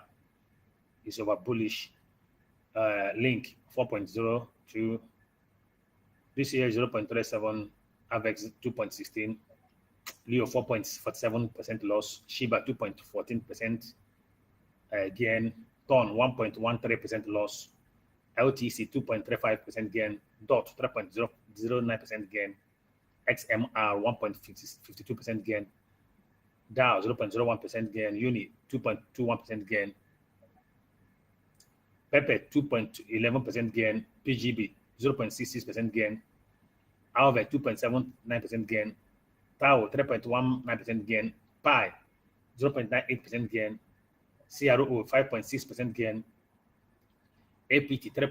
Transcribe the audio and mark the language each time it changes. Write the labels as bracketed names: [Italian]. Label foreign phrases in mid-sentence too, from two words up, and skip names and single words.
[English] It's over bullish. Link 4.02. This year 0.37. AVEX 2.16. Leo 4.47% loss. Shiba 2.14% gain. TON 1.13% loss. LTC 2.35% gain. DOT 3.09% gain. XMR 1.52% gain. DAO 0.01% gain. UNI 2.21% gain. Pepe 2.11% gain, PGB 0.66% gain, Alve 2.79% gain, Tau 3.19% gain, Pi 0.98% gain, CRO 5.6% gain, APT